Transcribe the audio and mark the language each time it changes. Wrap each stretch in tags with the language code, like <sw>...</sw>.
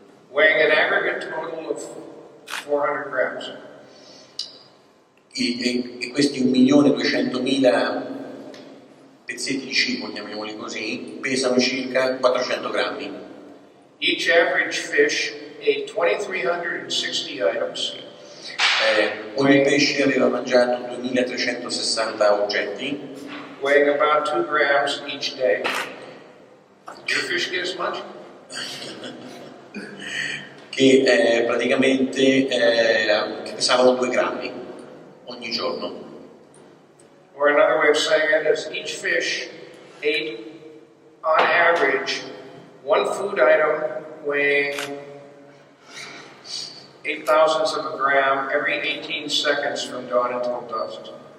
<en>weighing an aggregate total of 400 grams.</en> <it>E questi 1.200.000 pezzetti di cibo, chiamiamoli così, pesano circa 400 grammi.</it> <en>Each average fish ate 2,360 items.</en> <it>Ogni pesce aveva mangiato 2.360 oggetti,</it> <en>weighing about 2 grams each day. Your fish get as much?</en> <it>che praticamente che pesavano 2 grammi ogni giorno.</it> <en>Or another way of saying it is each fish ate, on average, one food item weighing 8 thousandths of a gram every 18 seconds from dawn until dusk.</en>